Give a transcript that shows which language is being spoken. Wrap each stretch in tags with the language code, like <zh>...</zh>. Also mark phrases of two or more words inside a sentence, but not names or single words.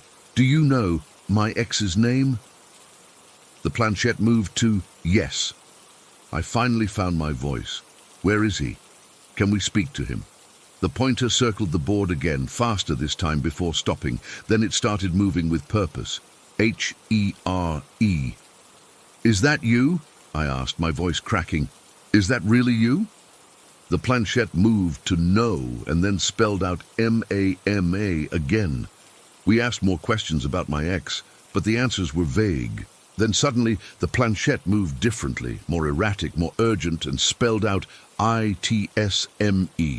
<en>Do you know my ex's name?" The planchette moved to yes. I finally found my voice. "Where is he? Can we speak to him?" The pointer circled the board again, faster this time before stopping. Then it started moving with purpose. H-E-R-E. Is that you? I asked, my voice cracking. Is that really you? The planchette moved to no and then spelled out M-A-M-A again. We asked more questions about my ex, but the answers were vague. Then suddenly the planchette moved differently, more erratic, more urgent, and spelled out I-T-S-M-E.</en>